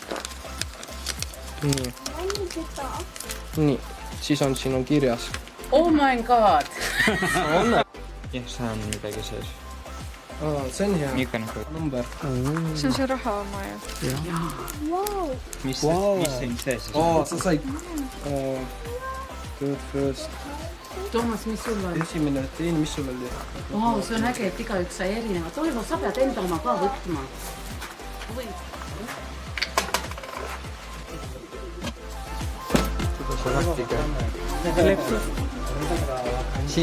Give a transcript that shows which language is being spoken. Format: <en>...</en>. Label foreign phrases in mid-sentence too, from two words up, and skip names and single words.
<et>Nii, siis on siin kirjas.</et> <en>Oh my god!</en> <et>Jah, see on midagi sees. See on hea. Number. See on see raha oma ju. Mis siin sees? Sa said</et> <en>good first.</en> <et>Toomas, mis sul on? Esimene teine, mis sul oli? Wow, see on äge, et igaüks sai erinevat. Toivo, sa pead enda oma ka võtma. See lahti käib. Siit?</et>